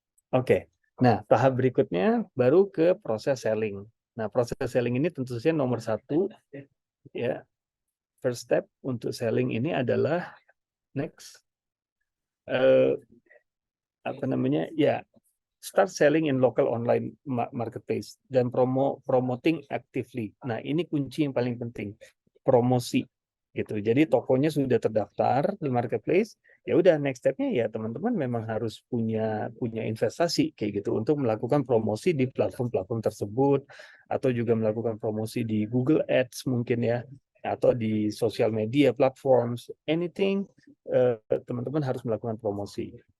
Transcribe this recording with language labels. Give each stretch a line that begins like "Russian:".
Indonesian: Oke. Nah, tahap berikutnya baru ke proses selling. Nah, proses selling ini tentu saja nomor 1 ya. First step untuk selling ini adalah next apa namanya?
English: Ya, start selling in local online marketplace dan promoting actively.
Indonesian: Nah, ini kunci yang paling penting. Promosi gitu. Jadi tokonya sudah terdaftar di marketplace, ya udah next step-nya ya teman-teman memang harus punya investasi kayak gitu untuk melakukan promosi di platform-platform tersebut atau juga melakukan promosi di Google Ads mungkin ya atau di
English: social media platforms, anything
Indonesian: teman-teman harus melakukan promosi.